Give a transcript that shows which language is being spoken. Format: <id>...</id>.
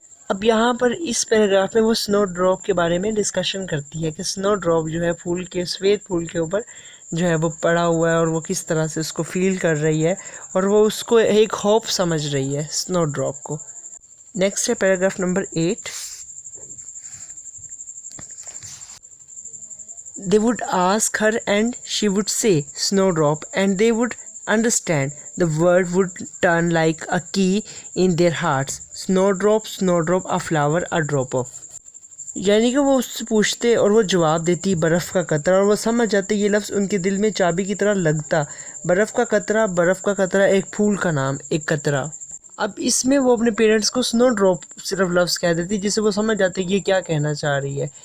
<hi>अब यहाँ पर इस पैराग्राफ में वो स्नो ड्रॉप के बारे में डिस्कशन करती है कि स्नो ड्रॉप जो है फूल के, सफ़ेद फूल के ऊपर जो है वो पड़ा हुआ है और वो किस तरह से उसको फील कर रही है और वो उसको एक होप समझ रही है स्नो ड्रॉप को। नेक्स्ट है paragraph number 8।</hi> <en>They would ask her and she would say snowdrop, and they would understand. The word would turn like a key in their hearts. Snowdrop, snowdrop, a flower, a drop of.</en> <hi>यानी कि वो उससे पूछते और वो जवाब देती बर्फ़ का कतरा, और वो समझ जाते ये लफ्ज़ उनके दिल में चाबी की तरह लगता। बर्फ़ का कतरा, एक फूल का नाम, एक कतरा। अब इसमें वो अपने पेरेंट्स को स्नो ड्रॉप सिर्फ लफ्ज़ कह देती, जिससे वो समझ जाते कि ये क्या कहना चाह रही है।</hi>